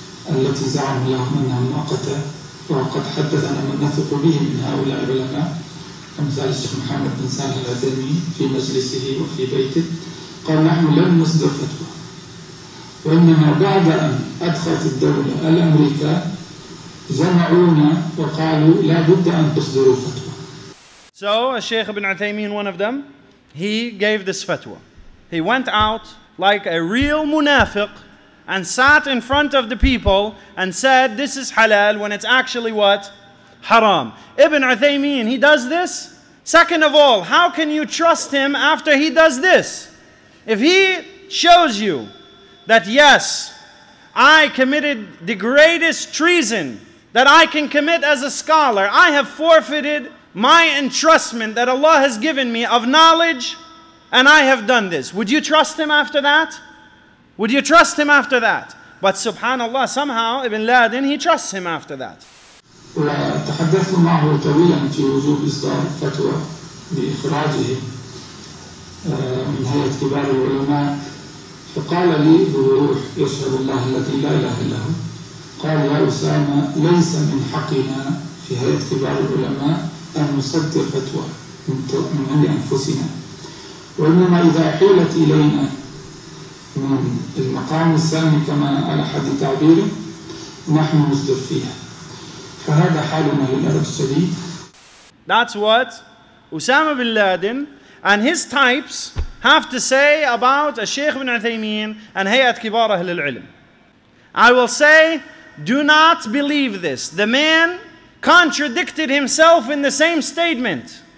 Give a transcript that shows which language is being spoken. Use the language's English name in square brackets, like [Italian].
[Arabic] التي زعموا لهم أنها مؤقتة، وقد حدثنا من نثق به من هؤلاء العلماء كمثال الشيخ محمد بن صالح العثيمين في مجلسه وفي بيته قال نحن لن نصدر فتوى، وإنما بعد أن أدخلت الدولة الأمريكا جمعونا وقالوا لا بد أن تصدروا فتوى. [English] So, Sheikh ibn Uthaymeen, one of them, he gave this fatwa. He went out like a real munafiq and sat in front of the people and said, this is halal, when it's actually what? Haram. Ibn Uthaymeen, he does this. Second of all, how can you trust him after he does this? If he shows you that yes, I committed the greatest treason that I can commit as a scholar, I have forfeited my entrustment that Allah has given me of knowledge, and I have done this. Would you trust him after that? Would you trust him after that? But subhanallah, somehow Ibn Laden, he trusts him after that. [Arabic] وتحدثت معه طويلا في وجوب إصدار فتوى بإخراجه من هيئة كبار العلماء، فقال لي بوضوح يشهد الله الذي لا إله إلا هو، قال يا أسامة ليس من حقنا في هيئة كبار العلماء أن نصدر فتوى من عند أنفسنا، وإنما إذا حيلت إلينا من المقام السامي كما على حد تعبيره نحن نصدر فيها، فهذا حالنا للأسف الشديد. [English] That's what Osama bin Laden and his types have to say about Shaykh ibn Uthaymeen and Hayat Kibar Ahl al-Ilm. I will say, do not believe this. The man contradicted himself in the same statement.